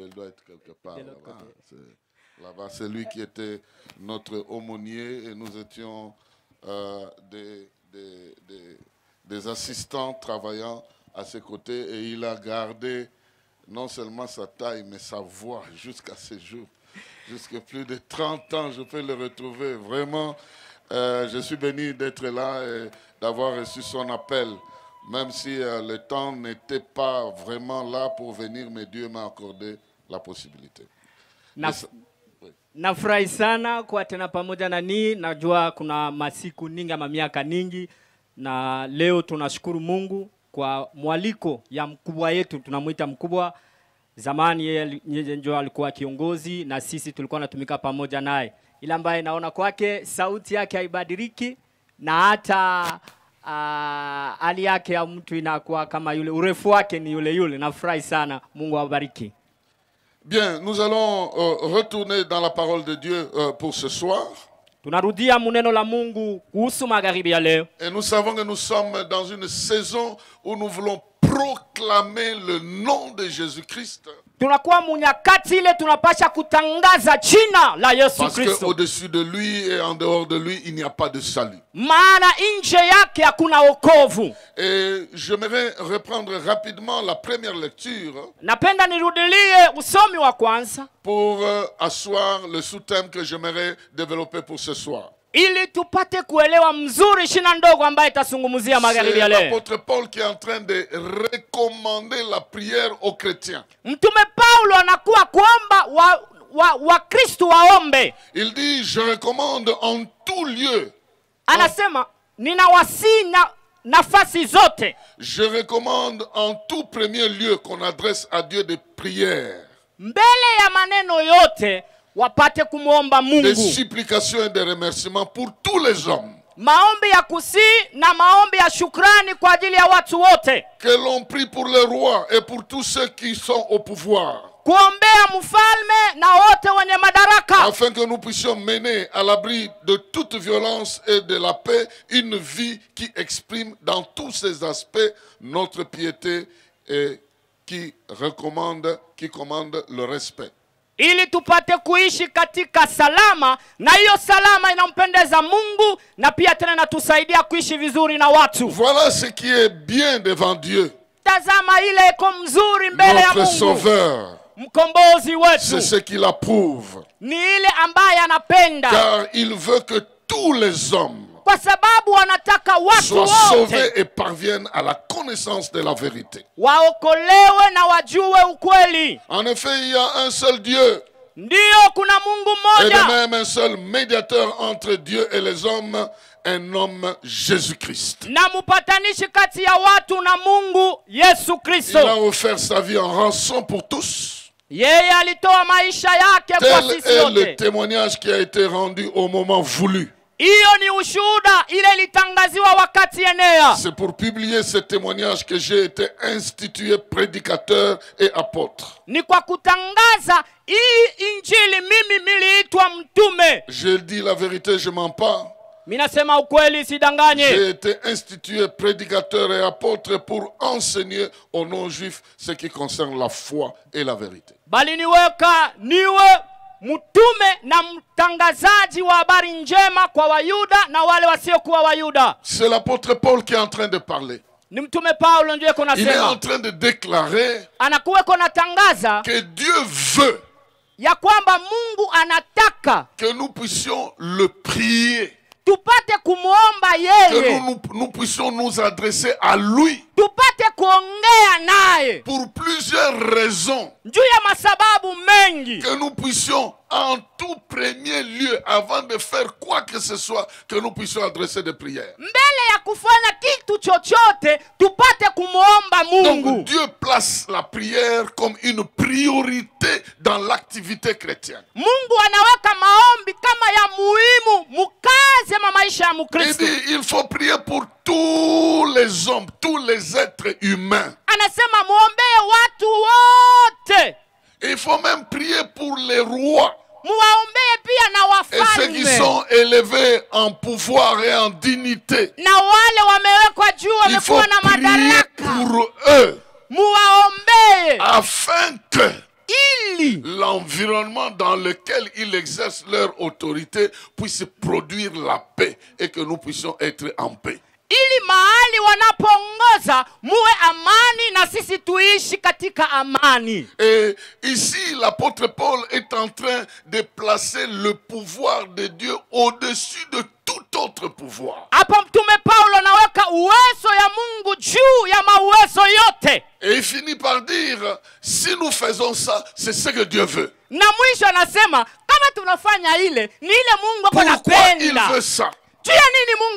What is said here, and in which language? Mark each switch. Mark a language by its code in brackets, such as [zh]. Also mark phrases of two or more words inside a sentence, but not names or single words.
[fr] Elle doit être quelque part là-bas. Là-bas, c'est lui qui était notre aumônier et nous étions des assistants travaillant à ses côtés et il a gardé non seulement sa taille mais sa voix jusqu'à ces jours. Jusqu'à plus de 30 ans, je peux le retrouver. Vraiment, je suis béni d'être là et d'avoir reçu son appel. Même si le temps n'était pas vraiment là pour venir, mais Dieu m'a accordé la possibilité. [sw] Nafurahi sana kwa tena pamoja na ni najua kuna masiku ningi ama miaka ningi na leo tunashukuru Mungu kwa mwaliko ya mkubwa yetu, tunamuita mkubwa. Zamani yeye ndio alikuwa kiongozi na sisi tulikuwa natumika pamoja naye. Ila ambaye naona kwake sauti yake haibadiliki na hata hali yake ya mtu inakuwa kama yule, urefu wake ni yule yule. Nafurahi sana, Mungu awabariki. [fr] Bien, nous allons retourner dans la parole de Dieu pour ce soir. [sw] Tunarudia muneno la Mungu kuhusu magharibi ya leo. [fr] Et nous savons que nous sommes dans une saison où nous voulons proclamer le nom de Jésus-Christ. [sw] Tunakuwa munyakati ile tunapasha kutangaza jina la Yesu Kristo. [fr] Parce qu'au-dessus de lui et en dehors de lui, il n'y a pas de salut. [sw] Maana nje yake hakuna wokovu. [fr] Et j'aimerais reprendre rapidement la première lecture. [sw] Napenda nirudilie usomi wa kwanza. [fr] Pour asseoir le sous-thème que j'aimerais développer pour ce soir. [sw] Ili tupate kuelewa mzuri shina ndogo ambaye itazungumzia magharibi ya leo. [fr] C'est l'apôtre Paul qui est en train de recommander la prière aux chrétiens. [sw] Mtume Paulo anakuwa kuomba wa Kristo waombe. [fr] Il dit, je recommande en tout lieu. [sw] Anasema ninawasii nafasi zote. [fr] Je recommande en tout premier lieu qu'on adresse à Dieu des prières, [sw] Mbele ya maneno yote wapate kumuomba [fr] des [sw] Mungu. [fr] supplications et des remerciements pour tous les hommes. [sw] Maombi ya kusi na maombi ya shukrani kwa ajili ya watu wote. [fr] Que l'on prie pour les rois et pour tous ceux qui sont au pouvoir, [sw] Kuombea mfalme na wote wenye madaraka. [fr] afin que nous puissions mener à l'abri de toute violence et de la paix une vie qui exprime dans tous ses aspects notre piété et qui commande le respect. [sw] Ili tupate kuishi katika salama, na hiyo salama inampendeza Mungu, na pia tena natusaidia kuishi vizuri na watu. [fr] Voilà ce qui est bien devant Dieu, [sw] Tazama ile iko mzuri mbele ya [fr] notre [sw] Mungu. [fr] Sauveur. [sw] Mkombozi [fr] C'est [sw] wetu [fr] ce qu'il approuve, [sw] ni ile ambaye anapenda, [fr] car il veut que tous les hommes [sw] kwa sababu wanataka watu [fr] soient sauvés [sw] wote [fr] et parviennent à la connaissance de la vérité. [sw] waokolewe na wajue ukweli. [fr] En effet, il y a un seul Dieu [sw] Ndiyo, kuna Mungu [fr] et de [sw] mmoja [fr] même un seul médiateur entre Dieu et les hommes, un homme Jésus-Christ. [sw] na mpatanishi kati ya watu na Mungu, Yesu [fr] Il a [sw] Kristo. [fr] offert sa vie en rançon pour tous. [sw] Yeye alitoa maisha yake kwa [fr] Tel [sw] sisi [fr] est le [sw] wote. [fr] témoignage qui a été rendu au moment voulu. [sw] Hiyo ni ushuhuda ile ilitangaziwa wakati enea. [fr] C'est pour publier ce témoignage que j'ai été institué prédicateur et apôtre. [sw] Ni kwa kutangaza hii injili mimi niliitwa mtume. [fr] Je dis la vérité, je mens pas. [sw] Minasema ukweli, sidanganye. [fr] J'ai été institué prédicateur et apôtre pour enseigner aux non-juifs ce qui concerne la foi et la vérité. [sw] Bali niweka niwe mtume na mtangazaji wa habari njema kwa Wayuda na wale wasiokuwa Wayuda. [fr] C'est l'apôtre Paul qui est en train de parler. [sw] Ni mtume Paulo ndiye [fr] Il est en [sw] kunasema. [fr] train de déclarer [sw] Anakuwa kunatangaza [fr] que Dieu veut [sw] ya kwamba Mungu anataka [fr] que nous puissions le prier, [sw] tupate kumuomba [fr] que [sw] yeye, [fr] nous puissions nous adresser à lui [sw] tupate kuongea naye [fr] pour plusieurs raisons. [sw] juu ya masababu mengi. [fr] Que nous puissions en tout premier lieu, avant de faire quoi que ce soit, que nous puissions adresser des prières. [sw] Mbele ya kufanya kitu chochote tupate kumuomba Mungu. [fr] Donc Dieu place la prière comme une priorité dans l'activité chrétienne. [sw] Mungu anaweka maombi kama ya muhimu mukazi ya maisha ya [fr] Il [sw] Mkristo. [fr] dit il faut prier pour tous les hommes, tous les êtres humains. [sw] Anasema muombee watu wote. [fr] Il faut même prier pour les rois [sw] Muwaombee pia na [fr] et ceux qui [sw] wafalme [fr] sont élevés en pouvoir et en dignité. [sw] na wale wamewekwa juu [fr] Il faut [sw] wamekuwa na [fr] prier [sw] madaraka. [fr] pour eux [sw] Muwaombee [fr] afin que [sw] ili [fr] l'environnement dans lequel ils exercent leur autorité puisse produire la paix et que nous puissions être en paix. [sw] ili mahali wanapoongoza muwe amani na sisi tuishi katika amani. [fr] Et ici, l'apôtre Paul est en train de placer le pouvoir de Dieu au-dessus de tout autre pouvoir. [sw] Hapo mtume Paulo anaweka uwezo ya Mungu juu ya mauwezo yote. [fr] Et il finit par dire, si nous faisons ça, c'est ce que Dieu veut. [sw] Na mwisho anasema kama tunafanya ile ni ile Mungu [fr] Pourquoi il [sw] anapenda. [fr] veut ça? [sw] Juu ya nini Mungu